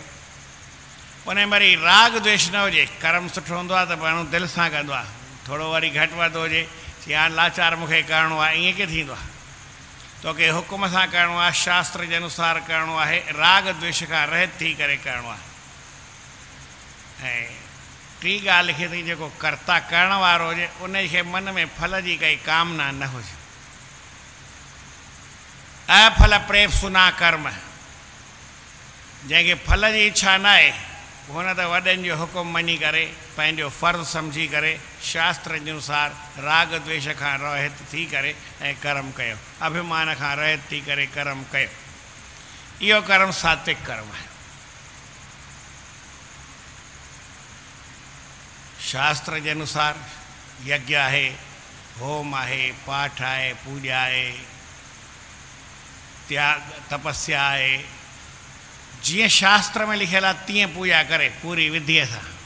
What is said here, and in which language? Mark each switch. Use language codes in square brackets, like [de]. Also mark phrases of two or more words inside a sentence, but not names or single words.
[sd] उन में वरी राग द्वेष न हुजे। कर्म सुठो हूंदो आहे त माण्हू दिलि सां कंदो आहे, थोरो वरी घटि वधि हुजे, की हाणे लाचार मूंखे करिणो आहे, ईअं कीअं थींदो आहे? तोखे हुकुम सां करिणो आहे, शास्त्र जे अनुसार करिणो आहे, राग द्वेष खां रहित थी करे करिणो आहे। ऐं टी ॻाल्हि लिखे थी, जेको कर्ता करण वारो हुजे, उनखे मन में फल जी काई कामना न हुजे। [sa] अफल प्रेप सुना कर्म, [sd] जंहिंखे फल जी इच्छा न आहे, हुन त वॾनि जो हुकुम मञी करे, पंहिंजो फ़र्ज़ु सम्झी करे, शास्त्र जे अनुसार राग द्वेष खां रहित थी करे ऐं कर्म कयो, अभिमान खां रहित थी करे कर्म कयो। इहो कर्म सात्विक कर्म आहे। शास्त्र जे अनुसार यज्ञ आहे, होम आहे, पाठ आहे, पूॼा आहे, त्याग तपस्या आहे। जीअं शास्त्र में लिखियल आहे तीअं पूॼा करे, पूरी विधीअ सां।